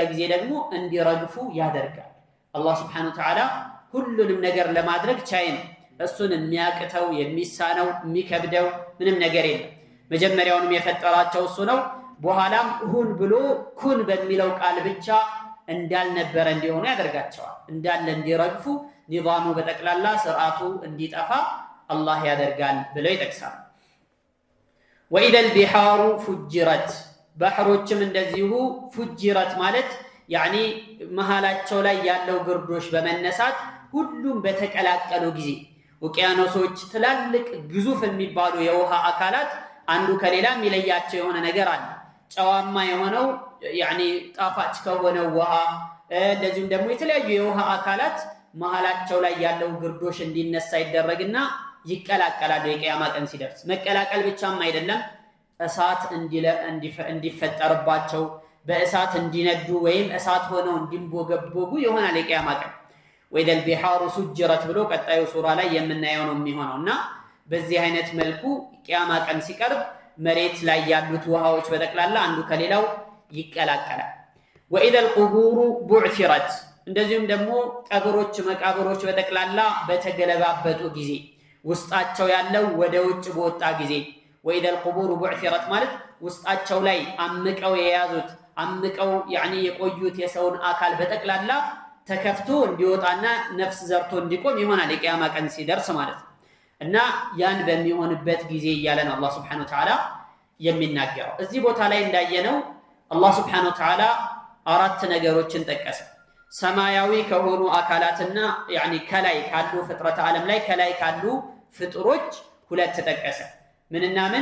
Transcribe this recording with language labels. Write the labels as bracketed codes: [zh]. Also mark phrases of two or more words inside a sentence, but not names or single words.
[am] ጊዜ ደግሞ እንዲረግፉ ያደርጋል። አላህ [ar] سبحانه وتعالى [am] ሁሉንም ነገር ለማድረግ ቻይ ነው። እሱን የሚያቅተው የሚሳነው የሚከብደው ምንም ነገር የለም። መጀመሪያውንም የፈጠራቸው እሱ ነው። በኋላም ሁን ብሎ ኩን በሚለው ቃል ብቻ እንዳልነበረ እንዲሆኑ ያደርጋቸዋል። እንዳለ እንዲረግፉ ኒዛሙ በጠቅላላ ስርዓቱ እንዲጠፋ አላህ ያደርጋል ብለው ይጠቅሳል። [ar] وإذا البحار فجرت [am] ባህሮችም እንደዚሁ ፉጅረት ማለት ያኒ መሃላቸው ላይ ያለው ግርዶሽ በመነሳት ሁሉም በተቀላቀሉ ጊዜ ውቅያኖሶች ትላልቅ ግዙፍ የሚባሉ የውሃ አካላት አንዱ ከሌላ የሚለያቸው የሆነ ነገር አለ። ጨዋማ የሆነው ያኒ ጣፋጭ ከሆነው ውሃ እንደዚሁም ደግሞ የተለያዩ የውሃ አካላት መሃላቸው ላይ ያለው ግርዶሽ እንዲነሳ ይደረግና ይቀላቀላሉ። የቂያማ ቀን ሲደርስ መቀላቀል ብቻም አይደለም እሳት እንዲፈጠርባቸው በእሳት እንዲነዱ ወይም እሳት ሆነው እንዲንቦገቦጉ ይሆናል የቂያማ ቀን። [ar] وإذا البحار سجرت [am] ብሎ ቀጣዩ ሱራ ላይ የምናየው ነው የሚሆነውና በዚህ አይነት መልኩ ቂያማ ቀን ሲቀርብ መሬት ላይ ያሉት ውሃዎች በጠቅላላ አንዱ ከሌላው ይቀላቀላል። [ar] وإذا القبور بعثرت [am] እንደዚሁም ደግሞ ቀብሮች መቃብሮች በጠቅላላ በተገለባበጡ ጊዜ ውስጣቸው ያለው ወደ ውጭ በወጣ ጊዜ [ar] وإذا القبور بعثرت [am] ማለት ውስጣቸው ላይ አምቀው የያዙት አምቀው ያኒ የቆዩት የሰውን አካል በጠቅላላ ተከፍቶ እንዲወጣና ነፍስ ዘርቶ እንዲቆም ይሆናል የቂያማ ቀን ሲደርስ ማለት ነው። እና ያን በሚሆንበት ጊዜ እያለ ነው አላህ [ar] سبحانه وتعالى [am] የሚናገረው። እዚህ ቦታ ላይ እንዳየነው አላህ [ar] سبحانه وتعالى [am] አራት ነገሮችን ጠቀሰ። ሰማያዊ ከሆኑ አካላትና ያኒ ከላይ ካሉ ፍጥረት ዓለም ላይ ከላይ ካሉ ፍጥሮች ሁለት ተጠቀሰ። ምንና ምን?